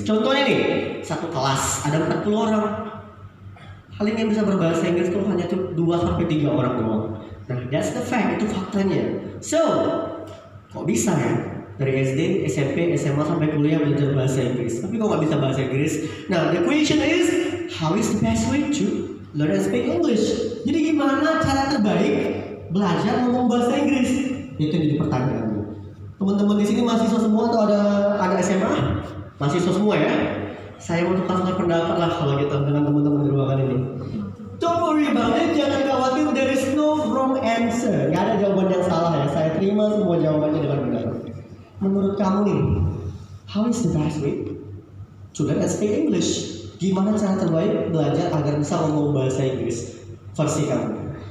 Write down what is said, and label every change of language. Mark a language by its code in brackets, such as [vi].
[id] Contohnya nih, satu kelas ada 40 orang. Paling yang bisa berbahasa Inggris itu hanya 2-3 orang doang. Nah, [en] that's the fact, [id] itu faktanya. So, kok bisa ya? Dari SD, SMP, SMA sampai kuliah belajar bahasa Inggris. Tapi kok nggak bisa bahasa Inggris? [en] Nah, the question is, how is the best way to learn and speak English? [id] Jadi gimana cara terbaik belajar ngomong bahasa Inggris? Itu yang jadi pertanyaan. Teman-teman di sini mahasiswa semua atau ada SMA? Mahasiswa semua ya? Saya mau tukar pendapat lah kalau gitu dengan teman-teman di ruangan ini. [en] Don't worry about it, [id] jangan khawatir, [en] there is no wrong answer. [id] Gak ada jawaban yang salah ya, saya terima semua jawabannya dengan benar. Menurut kamu nih, [en] how is the best way to learn and speak English? [id] Gimana cara terbaik belajar agar bisa ngomong bahasa Inggris versi kamu?